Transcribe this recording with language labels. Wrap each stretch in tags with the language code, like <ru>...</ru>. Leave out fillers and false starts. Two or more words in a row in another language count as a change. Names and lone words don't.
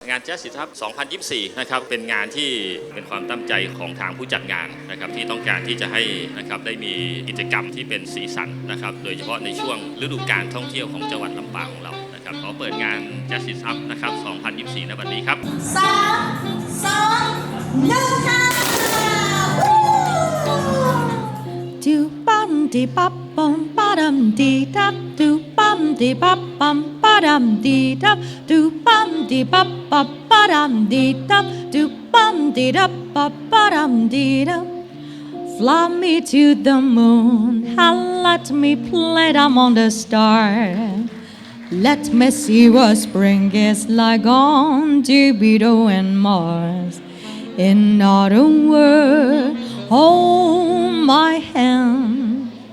<th>งานแจ๊สสิทับ2024นะครับเป็นงานที่เป็นความตั้งใจของทางผู้จัดงานนะครับที่ต้องการที่จะให้นะครับได้มีกิจกรรมที่เป็นสีสันนะครับโดยเฉพาะในช่วงฤดูกาลท่องเที่ยวของจังหวัดลำปางของเรานะครับขอเปิดงานแจ๊สสิทับนะครับ2024ในวันนี้ครับ 3 2 1ค่ะ Do bum de bop bum bottom de dop do bum de bop bum bottom de dop do bum de bop bop bottom de dop do bum de dop bop bottom de dop.</th> <en>Fly me to the moon and let me play among the stars. Let me see what spring is like on Jupiter and Mars. In other words, hold my hand.</en>